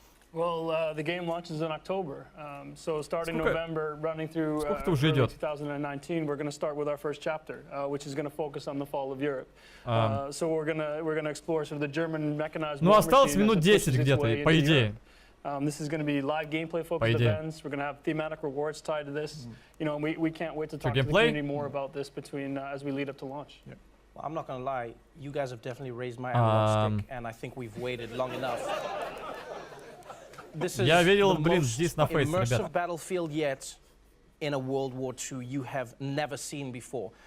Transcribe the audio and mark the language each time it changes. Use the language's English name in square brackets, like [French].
[English] Well, the game launches in October, so starting November, running through 2019, we're going to start with our first chapter, which is going to focus on the fall of Europe. So we're going to explore sort of the German mechanized. [Russian] Ну осталось минут 10 где-то, по идее. [English] This is going to be live gameplay focused events. We're going to have thematic rewards tied to this. You know, we can't wait to talk to the community more about this between as we lead up to launch. Well, I'm not going to lie, you guys have definitely raised my analog stick, and I think we've waited long enough. This is the most immersive battlefield yet in a World War II you have never seen before.